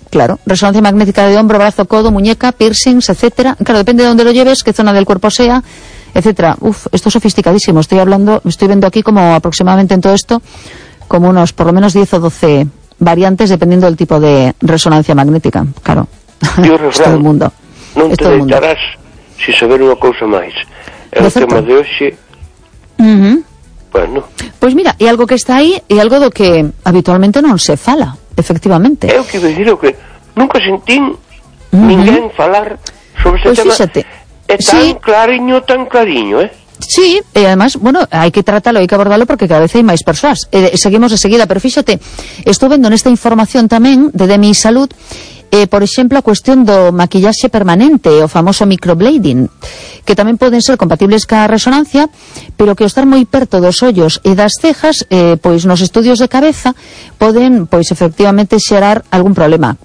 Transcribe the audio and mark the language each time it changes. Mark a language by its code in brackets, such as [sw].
[es] Claro, resonancia magnética de hombro, brazo, codo, muñeca, piercings, etcétera. Claro, depende de dónde lo lleves, qué zona del cuerpo sea, etcétera. Uf, esto es sofisticadísimo. Estoy hablando, estoy viendo aquí como aproximadamente en todo esto, como unos por lo menos 10 o 12 variantes, dependiendo del tipo de resonancia magnética, claro. Dios, todo el mundo. [gl] Non te deitarás sin saber unha cousa máis. É o tema de hoxe. Bueno. Pois mira, e algo que está aí, e algo do que habitualmente non se fala, efectivamente. Eu quero dicir que nunca sentín ninguén falar sobre este tema. Fíxate. É tan clariño, tan clariño, eh? Sí, e además, bueno, hai que tratalo, hai que abordalo porque cada vez hai máis persoas. Seguimos de seguida, pero fíxate, estou vendo nesta información tamén de Demi Salud, por exemplo, a cuestión do maquillaxe permanente, o famoso microblading, que tamén poden ser compatibles ca resonancia, pero que ao estar moi perto dos ollos e das cejas, pois nos estudios de cabeza poden, pois efectivamente, xerar algún problema.